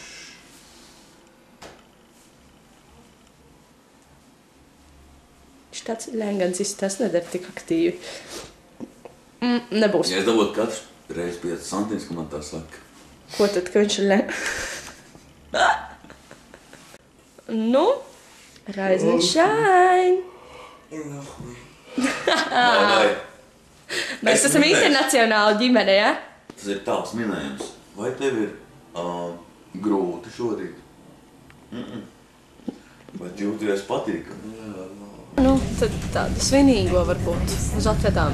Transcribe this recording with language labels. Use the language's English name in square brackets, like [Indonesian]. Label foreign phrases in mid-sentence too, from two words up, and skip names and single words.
[Latvian] Viņš tāds ļengancis, tas nedara tik aktīvi. Nebūs. Ja es dabūtu katru reizi 5 centiņus, ka man tā saka. Ko tad, ka viņš ir Nu, [English] rise and shine. [Latvian] Vai, Mēs esam internacionāli ģimene, ja? tas ir tāds minējums. Vai tev ir grūti šorīt? Vai jūties patīkami? Nu, tad tādu svinīgo varbūt uz atvedām.